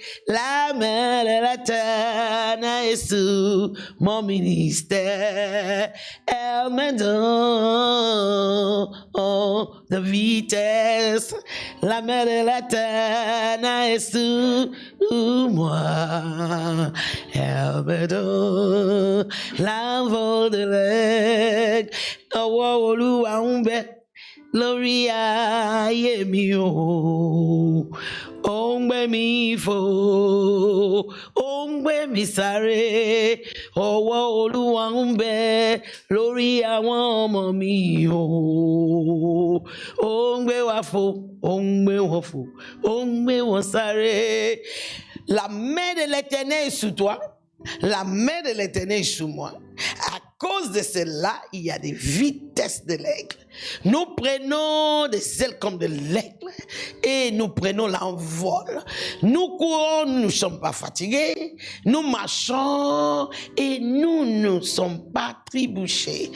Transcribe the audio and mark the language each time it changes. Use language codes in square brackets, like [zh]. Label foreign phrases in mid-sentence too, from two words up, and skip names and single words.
[fr] La main de l'Éternel est sur mon ministère, elle me donne de vitesse. La main de l'Éternel est sur moi, elle me donne l'envol de l'aigle. [yo] Ọwọ́ Olúwa ń bẹ lórí ayé mi o, ó ń gbé mi fò, ó ń gbé mi sáré. Ọwọ́ Olúwa ń bẹ lórí àwọn ọmọ mi o, ó ń gbé wa fò, ó ń gbé wọn fò, ó ń gbé wọn sáré. [fr] La main de l'Éternel est sur toi, la main de l'Éternel est sur moi. À cause de cela, il y a des vitesses de l'aigle. Nous prenons des ailes comme de l'aigle et nous prenons l'envol. Nous courons, nous ne sommes pas fatigués. Nous marchons et nous ne sommes pas tribouchés.